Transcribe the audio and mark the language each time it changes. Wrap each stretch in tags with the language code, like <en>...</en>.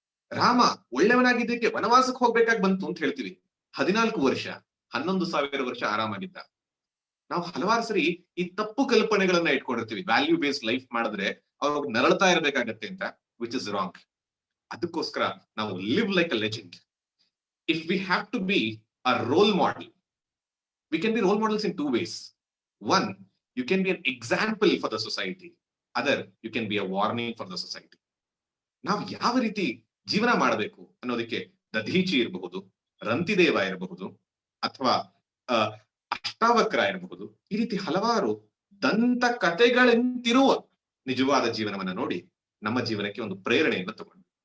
<kn>ರಾಮ ಒಳ್ಳೆಯವನಾಗಿದ್ದಕ್ಕೆ ವನವಾಸಕ್ಕೆ ಹೋಗ್ಬೇಕಾಗಿ ಬಂತು ಅಂತ ಹೇಳ್ತೀವಿ, 14 ವರ್ಷ, 11,000 ವರ್ಷ ಆರಾಮಾಗಿದ್ದ. ನಾವು ಹಲವಾರು ಸರಿ ಈ ತಪ್ಪು ಕಲ್ಪನೆಗಳನ್ನ ಇಟ್ಕೊಂಡಿರ್ತೀವಿ, ವ್ಯಾಲ್ಯೂ ಬೇಸ್ಡ್ ಲೈಫ್ ಮಾಡಿದ್ರೆ ಅವ್ರು ನರಳ್ತಾ ಇರ್ಬೇಕಾಗತ್ತೆ ಅಂತ,</kn> <en>Which is wrong.</en> <kn>ಅದಕ್ಕೋಸ್ಕರ ನಾವು</kn> <en>Live like a legend. If we have to be a role model, we can be role models in 2 ways. One, you can be an example for the society. Other, you can be a warning for the society.</en> <kn>ನಾವು ಯಾವ ರೀತಿ ಜೀವನ ಮಾಡಬೇಕು ಅನ್ನೋದಕ್ಕೆ ದಧೀಚಿ ಇರಬಹುದು, ರಂತಿದೇವ ಇರಬಹುದು, ಅಥವಾ ಅಷ್ಟಾವಕ್ರ ಇರಬಹುದು, ಈ ರೀತಿ ಹಲವಾರು ದಂತ ಕಥೆಗಳಂತಿರುವ ನಿಜವಾದ ಜೀವನವನ್ನ ನೋಡಿ ನಮ್ಮ ಜೀವನಕ್ಕೆ ಒಂದು ಪ್ರೇರಣೆಯನ್ನು ತಗೊಂಡು.</kn>